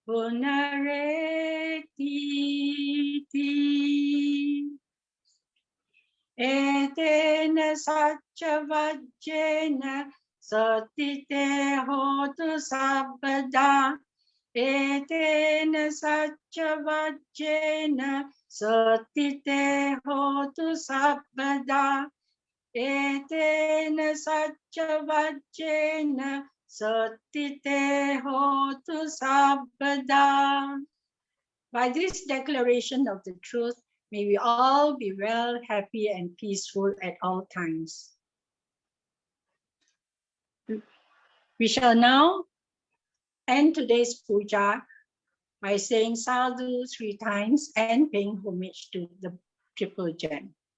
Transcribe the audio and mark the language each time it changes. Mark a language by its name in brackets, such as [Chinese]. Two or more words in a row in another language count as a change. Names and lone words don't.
[Pali] punaretiti etena saccavajjena Satite hotu sabbada etena saccavajjena satite hotu sabbada etena saccavajjena satite hotu sabbada. [English] By this declaration of the truth, may we all be well, happy, and peaceful at all times. We shall now end today's puja by saying sadhu 3 times and paying homage to the triple gem.